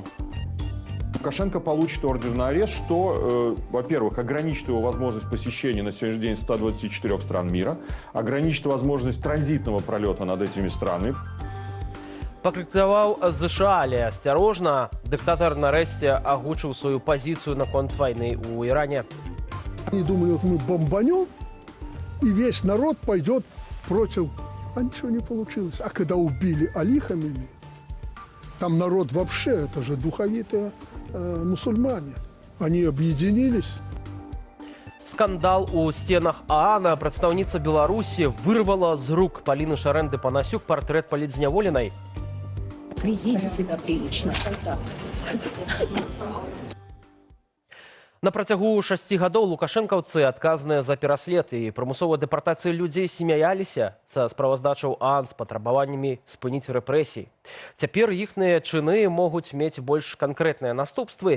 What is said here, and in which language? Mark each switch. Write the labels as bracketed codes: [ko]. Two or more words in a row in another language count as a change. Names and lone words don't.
[ru] Лукашенко получит ордер на арест, что, во-первых, ограничит его возможность посещения на сегодняшний день 124 стран мира, ограничит возможность транзитного пролета над этими странами. [be] Пакрытыкаваў ЗША, але асцярожна, дыктатар нарэшце агучыў сваю пазіцыю наконт вайны ў Іране. [ru] Они думают, мы бомбанем, и весь народ пойдет против. А ничего не получилось. А когда убили Али Хаминеи, там народ вообще, это же духовитые мусульмане. Они объединились. Скандал у стенах ААНа. [be] Прадстаўніца Беларусі вырвала з рук Полины Шарэнды-Панасюк партрэт палітзняволенай. [ru] Ведите себя прилично. [be] На працягу 6 гадоў лукашэнкаўцы, адказныя за пераслед і прымусовую дэпартацыю людзей, смяяліся са справаздачаў ААН з патрабаваннямі спыніць рэпрэсій. Цяпер іхныя чыны могуць мець больш канкрэтныя наступствы.